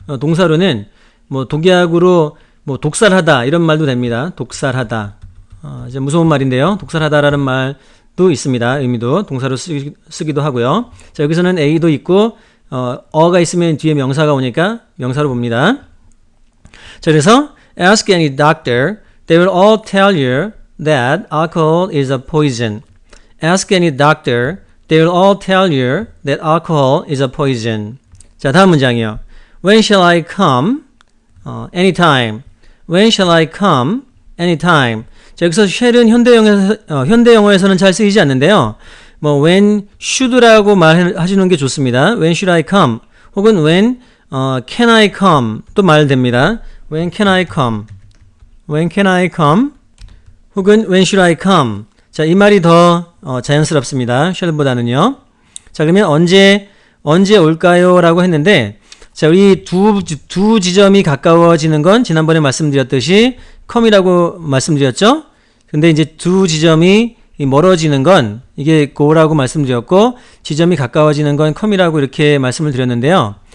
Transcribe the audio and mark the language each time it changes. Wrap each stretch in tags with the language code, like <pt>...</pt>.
<ko>동사로는 뭐 독약으로 뭐 독살하다 이런 말도 됩니다. 독살하다. 이제 무서운 말인데요. 독살하다라는 말도 있습니다. 의미도 동사로 쓰기도 하고요. 자, 여기서는 A도 있고 어가 있으면 뒤에 명사가 오니까 명사로 봅니다. 자, 그래서</ko> <en>ask any doctor, they will all tell you that alcohol is a poison. Ask any doctor, they will all tell you that alcohol is a poison.</en> <ko>자, 다음 문장이요.</ko> <en>When shall I come? Anytime. When shall I come? Anytime.</en> <ko>자, 여기서 shall은 현대영어에서는 잘 쓰이지 않는데요. 뭐</ko> <en>when should</en> <ko>라고 말하시는 게 좋습니다.</ko> <en>When should I come?</en> <ko>혹은</ko> <en>when can I come?</en> <ko>또 말됩니다.</ko> <en>When can I come? When can I come?</en> <ko>혹은</ko> <en>when should I come?</en> <ko>자, 이 말이 더 자연스럽습니다. shall보다는요. 자, 그러면 언제 올까요? 라고 했는데 자, 우리 두 지점이 가까워지는 건 지난번에 말씀드렸듯이 come이라고 말씀드렸죠. 근데 이제 두 지점이 멀어지는 건 이게 go라고 말씀드렸고 지점이 가까워지는 건 come이라고 이렇게 말씀을 드렸는데요.</ko>